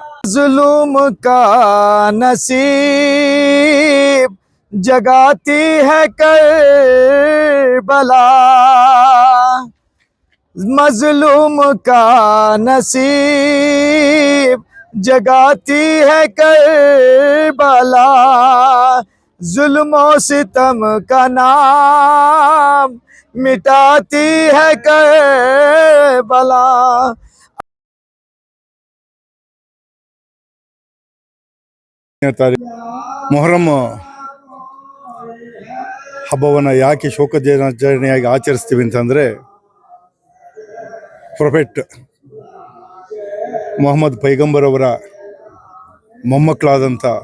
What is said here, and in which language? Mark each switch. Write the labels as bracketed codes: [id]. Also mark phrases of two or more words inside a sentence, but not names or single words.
[ur] ظلم کا نصیب جگاتی ہے کربلا، مظلوم کا نصیب جگاتی ہے کربلا، ظلموں ستم کا نام مٹاتی ہے کربلا. [kn] ಮೊಹರಂ ಹಬ್ಬವನ್ನು ಯಾಕೆ ಶೋಕಾಚರಣೆಯಾಗಿ ಆಚರಿಸ್ತೀವಿ ಅಂತಂದರೆ, ಪ್ರೊಫೆಟ್ ಮೊಹಮ್ಮದ್ ಪೈಗಂಬರ್ ಅವರ ಮೊಮ್ಮಕ್ಕಳಾದಂಥ